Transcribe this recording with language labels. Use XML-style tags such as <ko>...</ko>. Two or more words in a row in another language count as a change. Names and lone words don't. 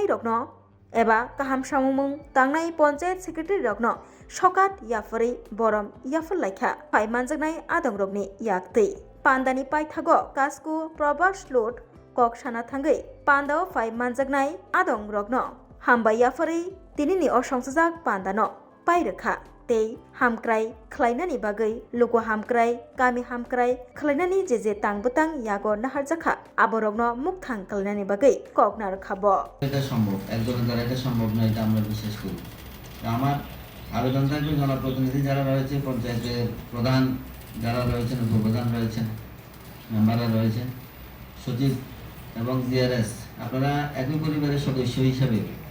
<trp>रकनो एबा काहाम सामुं तांनाय पञ्चायत सेक्रेटारि रकनो सकात याफरै बरम याफल लायखा फाइ मानजागनाय आदं रकनि याक्तै पान्दानि पाइथागो कास्कु प्रबास लुट ककसाना थाङै पान्दाव फाइ मानजागनाय आदं रकनो हामबाय याफरै तिनिनि असंसजाक पान्दानो पाइरोखा तै हामक्राय खलायनानि बागै लुगु हामक्राय गामि हामक्राय खलायनानि जे तांबतां यागो नाहारजाखा आबरगनो मुक्तां खलायनानि बागै कगनार खाबो</trp> <bn>এটা সম্ভব একজনের দ্বারা এটা সম্ভব নয় এটা আমরা বিশ্বাস করি আমার আবেদন থাকবে জনপ্রতিনিধি যারা রয়েছে পঞ্চায়েতের প্রধান যারা রয়েছেন উপপ্রধান রয়েছেন মেম্বাররা রয়েছেন সচিব এবং জিআরএস আপনারা একই পরিবারের সদস্য হিসাবে</bn>